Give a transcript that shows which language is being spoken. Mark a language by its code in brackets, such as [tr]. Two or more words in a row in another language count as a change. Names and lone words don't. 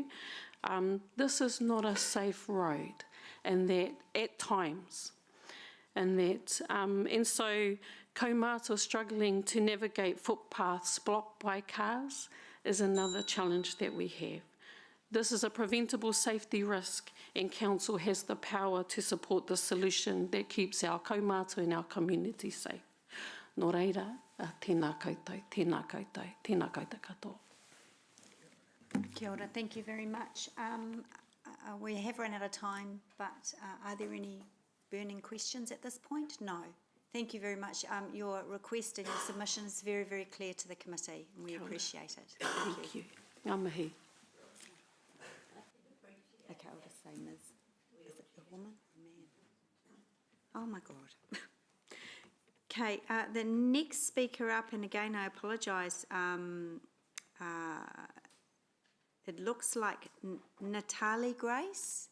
[en] This is not a safe road, and that at times, and so kaumātua struggling to navigate footpaths blocked by cars is another challenge that we have. This is a preventable safety risk, and Council has the power to support the solution that keeps our kaumātua and our community safe. [mi] Nō reira, tēnā koutou, tēnā koutou, tēnā koutou katoa. Kia ora, [en] thank you very much. We have run out of time, but are there any burning questions at this point? No. Thank you very much. Your request and your submission is very, very clear to the committee, and we appreciate it. Thank you. [mi] Ngā mihi. [en] Okay, I'll just say Ms. Is it a woman or a man? Oh my God. Okay, the next speaker up, and again I apologise, it looks like Natalie Grace.